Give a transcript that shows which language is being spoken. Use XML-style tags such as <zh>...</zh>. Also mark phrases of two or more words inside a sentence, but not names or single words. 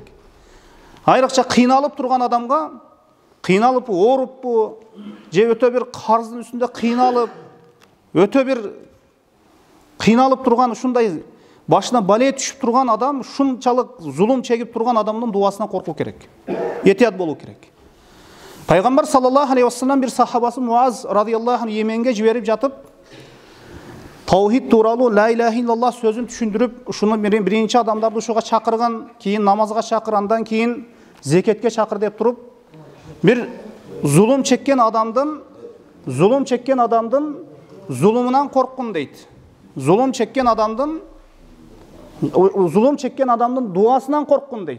<ky>Айрыкча кыйналып турган адамга, кыйналып ооруппу, же өтө бир карздын үстүндө кыйналып, өтө бир кыйналып турган ушундай башына бале түшүп турган адам, ушунчалык зулум чегип турган адамдын дуасынан коркуу керек. Этият болуу керек. Пайгамбар</ky> <ar>صلى الله عليه وسلم</ar> <ky>бир сахабасы Муаз</ky> <ar>رضي الله عنه</ar> <ky>Йеменге жиберип жатып, таухид тууралуу</ky> <ar>لا إله إلا الله</ar> <ky>сөзүн түшүндүрүп, ушуну биринчи адамдарды ушуга чакырган, кийин намазга чакыр, андан кийин зекетке чакыр деп туруп, бир зулум чеккен адамдын зулумунан корккун дейт. Зулум чеккен адамдын дуасынан корккун дейт.</ky>